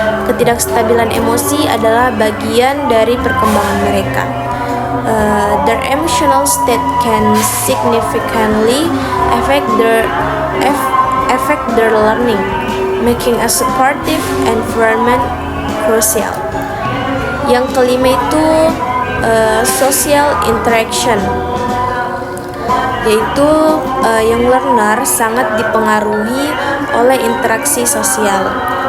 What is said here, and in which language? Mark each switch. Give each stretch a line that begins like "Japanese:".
Indonesian: Ketidakstabilan emosi adalah bagian dari perkembangan mereka.
English: Their emotional state can significantly affect their learning, making a supportive environment crucial.
Indonesian: Yang kelima itu social interaction, yaitu young learner sangat dipengaruhi oleh interaksi sosial.